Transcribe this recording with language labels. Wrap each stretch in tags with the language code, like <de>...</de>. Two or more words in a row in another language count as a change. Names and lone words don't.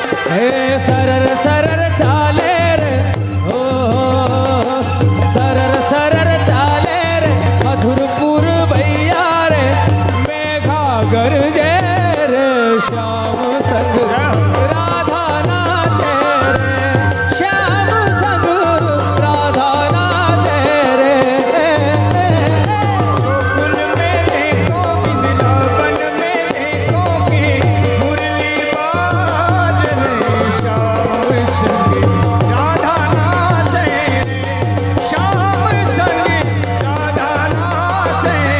<gu>હે સરર સરર ચાલે રે ઓ સરર સરર ચાલે રે મધુરપુર ભૈયા રે મેઘા ગરજે રે શ્યામ સંગ રાધા નાચે રે શ્યામ સંગ રાધા નાચે રે</gu> <hi>गोकुल में देखो वृंदावन में देखो कि मुरली बाज रे श्याम संग राधा नाचे रे श्याम संग राधा नाचे</hi>